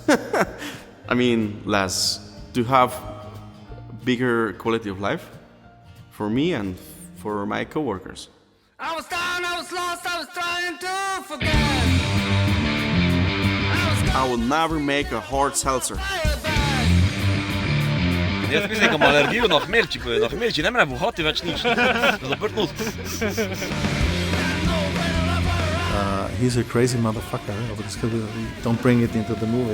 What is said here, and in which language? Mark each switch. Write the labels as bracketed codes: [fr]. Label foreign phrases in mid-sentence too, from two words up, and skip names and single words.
[en] I mean, less. To have bigger quality of life for me and for my coworkers. I was down, I was lost, I was trying to forget. I will never make a hard seltzer. [sl] Jaz mislim, da imam alergijo na hmelči, ne morem vohati več nič, zaprt nos. [en] He's a crazy motherfucker. Don't bring it into the movie.